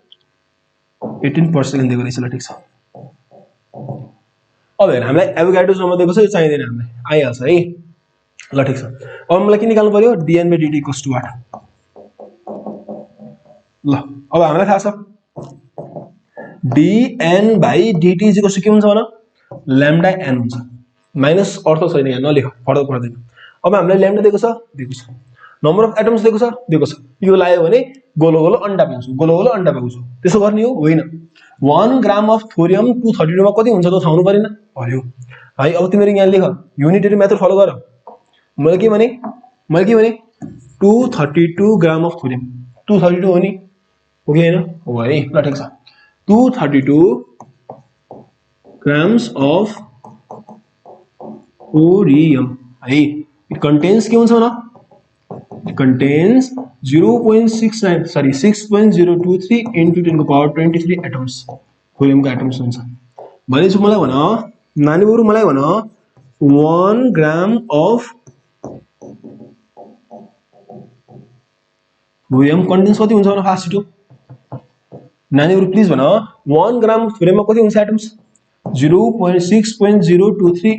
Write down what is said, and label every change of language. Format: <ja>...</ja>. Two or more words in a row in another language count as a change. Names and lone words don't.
<ne>18% दिएको रहेछ ल ठीक छ अब हेर हामीलाई</ne> <en>Avogadro's number</en> <ne>दिएको छ यो चाहिदैन हामीलाई आइहाल्छ है ल ठीक छ अब मलाई के निकाल्नु पर्यो dn/dt = 8 ल अब हामीलाई थाहा छ dn/dt के हुन्छ भन लैम्डा n हुन्छ माइनस अर्थ छैन यहाँ नलेख फरक पर्दैन अब हामीलाई लैम्डा दिएको छ</ne> <en>number of atoms</en> <ne>दिएको छ यो लायो भने गोलो गोलो अन्डा पाउँछु त्यसो गर्ने हो होइन</ne> <en>1 gram of thorium 232</en> <ne>मा कति हुन्छ त थाहा हुनु परेन पर्यो है अब तिमीहरु यहाँ लेख</ne> <en>unitary method follow</en> <ne>गर मैले के भने</ne> <en>232 gram of thorium 232</en> <ne>हो नि हो कि हैन हो है ल ठीक छ</ne> <en>232 grams of thorium</en> <ne>है</ne> <en>it contains</en> <ne>के हुन्छ न</ne> <en>it contains 6.023 into 10</en> <ne>को</ne> <en>power 23 atoms</en> <ne>थोरियम का एटम्स हुन्छ भनेपछि मलाई भन नानीहरु मलाई भन</ne> <en>1 gram of thorium contains</en> <ne>कति हुन्छ भने फास्ट छिटो नानीहरु प्लिज भन 1 ग्राम थोरियममा कति हुन्छ एटम्स 0.6.023</ne>